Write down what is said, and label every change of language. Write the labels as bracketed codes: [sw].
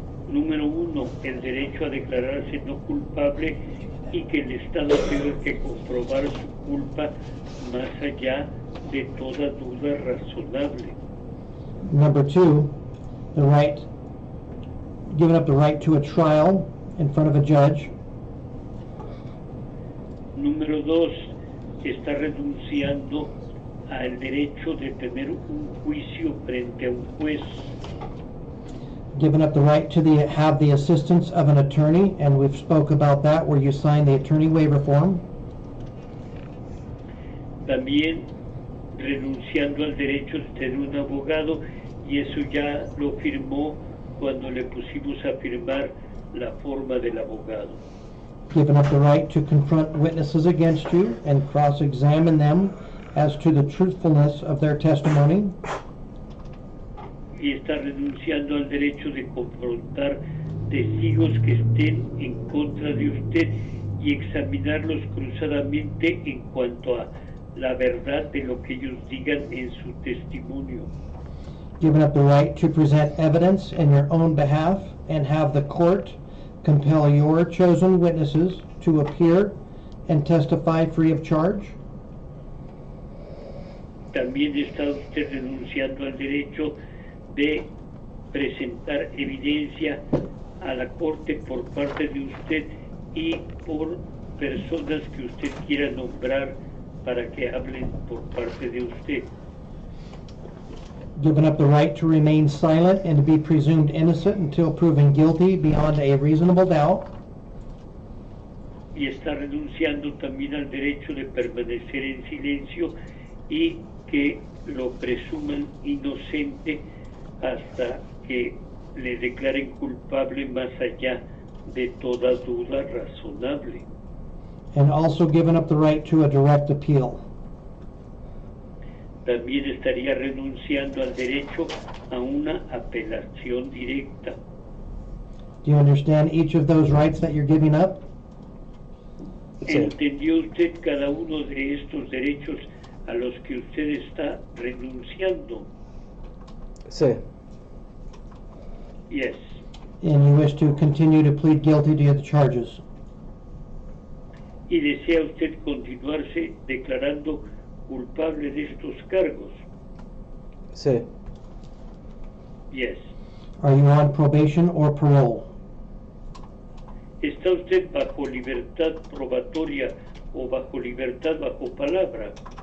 [es] Número 1, el derecho a declararse no culpable y que el Estado tenga que comprobar su culpa más allá de toda duda razonable. [en] Number two, the right, giving up the right to a trial in front of a judge. [es] Número 2, está renunciando al derecho de tener un juicio frente a un juez. [en] Giving up the right to have the assistance of an attorney, and we've spoke about that where you sign the attorney waiver form. [es] También renunciando al derecho de tener un abogado, y eso ya lo firmó cuando le pusimos a firmar la forma del abogado. [en] Giving up the right to confront witnesses against you and cross-examine them as to the truthfulness of their testimony. [es] Y está renunciando al derecho de confrontar testigos que estén en contra de usted y examinarlos cruzadamente en cuanto a la verdad de lo que ellos digan en su testimonio. [en] Giving up the right to present evidence in your own behalf and have the court compel your chosen witnesses to appear and testify free of charge. [es] También está usted renunciando al derecho de presentar evidencia a la corte por parte de usted y por personas que usted quiera nombrar para que hablen por parte de usted. [en] Giving up the right to remain silent and to be presumed innocent until proven guilty beyond a reasonable doubt. [es] Y está renunciando también al derecho de permanecer en silencio y que lo presuman inocente hasta que le declaren culpable más allá de toda duda razonable. [en] And also giving up the right to a direct appeal. [es] También estaría renunciando al derecho a una apelación directa. [en] Do you understand each of those rights that you're giving up? [es] ¿Entendió usted cada uno de estos derechos a los que usted está renunciando? Sí. [en] Yes. And you wish to continue to plead guilty to the charges? [es] ¿Y desea usted continuarse declarando culpable de estos cargos? Sí. [en] Yes. Are you on probation or parole? [es] ¿Está usted bajo libertad probatoria o bajo libertad bajo palabra?